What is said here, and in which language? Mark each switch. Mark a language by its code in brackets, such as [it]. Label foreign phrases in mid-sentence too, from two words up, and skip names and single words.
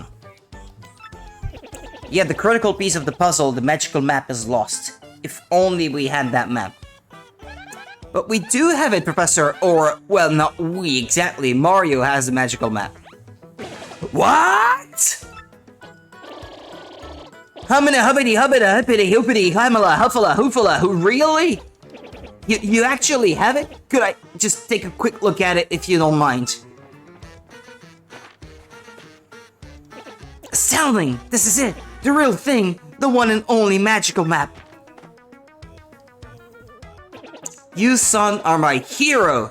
[en] Yeah, the critical piece of the puzzle, the magical map, is lost. If only we had that map. But we do have it, Professor, or, well, not we exactly. Mario has the magical map. What? Humana hubbity hubbida hippity hoopity himala huffala hoofala who really? You actually have it? Could I just take a quick look at it if you don't mind? Astounding! This is it! The real thing! The one and only magical map! You, son, are my hero!